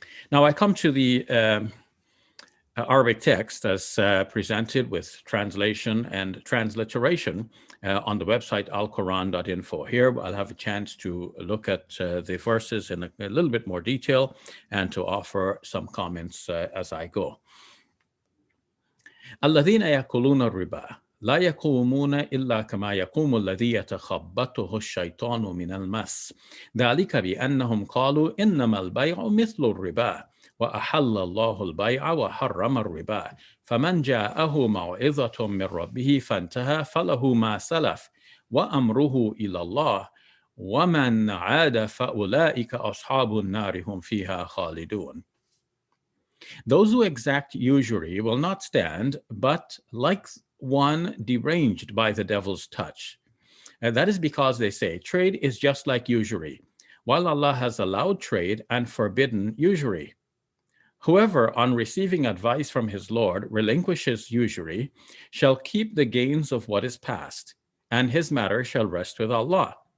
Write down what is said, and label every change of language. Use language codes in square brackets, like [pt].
[en] Now I come to the Arabic text as presented with translation and transliteration on the website alquran.info. Here I'll have a chance to look at the verses in a little bit more detail and to offer some comments as I go. [ar] الذين يأكلون الربا لا يقومون إلا كما يقوم الذي يتخبطه الشيطان من المس ذلك بأنهم قالوا إنما البيع مثل الربا وأحل الله البيع وحرم الربا فمن جاءه موعظة من ربه فانتهى فله ما سلف وأمره إلى الله ومن عاد فأولئك أصحاب النار هم فيها خالدون. [en] Those who exact usury will not stand, but like one deranged by the devil's touch. And that is because they say trade is just like usury, while Allah has allowed trade and forbidden usury. Whoever, on receiving advice from his Lord, relinquishes usury, shall keep the gains of what is past, and his matter shall rest with Allah.